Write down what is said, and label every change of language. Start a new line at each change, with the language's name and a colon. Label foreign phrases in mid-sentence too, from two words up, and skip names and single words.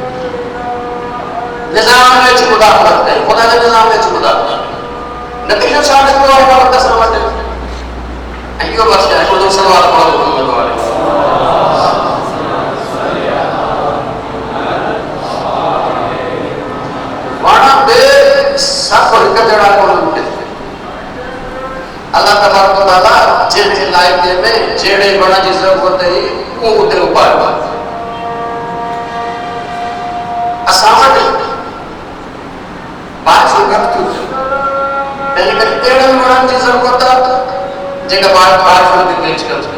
Sindhi: निज़ाम में अची मुदाख़लत कई, ख़ुदा जे निज़ाम में अची मुदाख़लत, नतीजो छा निकितो आहे वक़्त सां वटि। ऐं इहो बस आहे हिकिड़ो सवाल पढ़ो सब हिक जहिड़ा कोन्हनि, अल्लाह तबारक व तआला जंहिं इलाइक़े में जहिड़े गुण जी ज़रूरत हुई उहो उते उपायो आहे। असां वटि बारिशूं घटि थियूं थियनि, तंहिं करे अहिड़नि गुणनि जी ज़रूरत आहे जेका बारिशुनि खे पेश कनि।